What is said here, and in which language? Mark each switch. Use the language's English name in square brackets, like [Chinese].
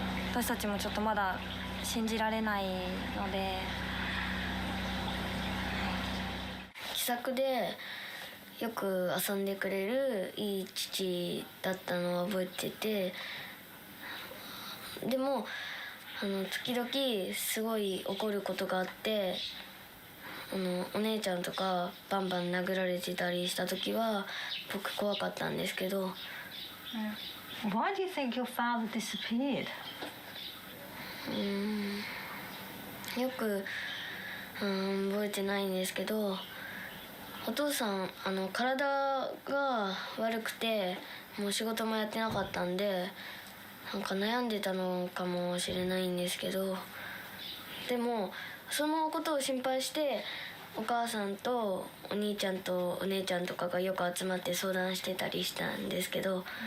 [Japanese] 私たちもちょっとまだ信じられないので、気さくでよく遊んでくれるいい父だったのを覚えてて、でも時々すごい怒ることがあって、お姉ちゃんとかバンバン殴られてたりした時は僕怖かったんですけど。 [English] Why do you think your father disappeared? [Japanese] よく覚えてないんですけど、お父さん体が悪くてもう仕事もやってなかったんでなんか悩んでたのかもしれないんですけど、でもそのことを心配してお母さんとお兄ちゃんとお姉ちゃんとかがよく集まって相談してたりしたんですけど、